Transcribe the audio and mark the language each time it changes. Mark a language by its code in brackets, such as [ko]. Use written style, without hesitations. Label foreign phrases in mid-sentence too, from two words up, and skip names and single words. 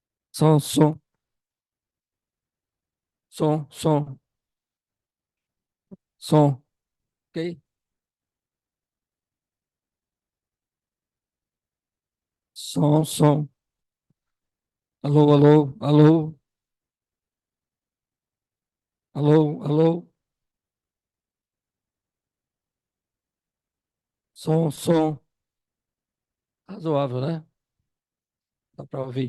[pt] Som, som, som, som, som, ok? Som, som. Alô, alô, alô, alô, alô. Som, som. Razoável, né? Dá para ouvir.